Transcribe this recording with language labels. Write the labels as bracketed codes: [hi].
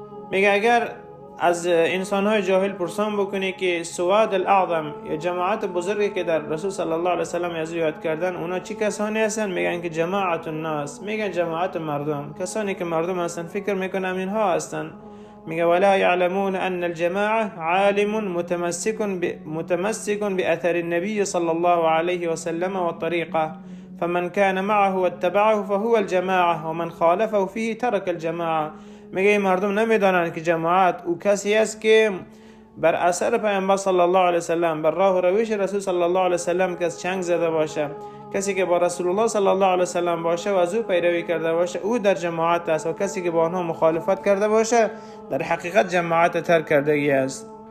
[fa] میگه اگر از انسانهای جاهل پرسان بکنی که سواد الاعظم یا جماعت بزرگی که در رسول صلی الله علیه وسلم از یاد کردن اونا چی کسانی هستن؟ میگن که جماعت الناس، میگن جماعت مردم، کسانی که مردم هستن. فکر میکنم اینها هستن. میگه [ar] ولا يعلمون ان الجماعه عالم متمسك باثر النبي صلى الله عليه وسلم والطريقه فمن كان معه واتبعه فهو الجماعه ومن خالفه فيه ترك الجماعه. [fa] میگه مردم نمیدانند که جماعت او کسی است که بر اثر پیامبر صلی الله علیه وسلم، بر راه و روش رسول صلی الله علیه وسلم کس چنگ زده باشه، کسی که با رسول الله صلی الله علیه وسلم باشه و از او پیروی کرده باشه او در جماعت است و کسی که با آنها مخالفت کرده باشه در حقیقت جماعت ترک کردگی است.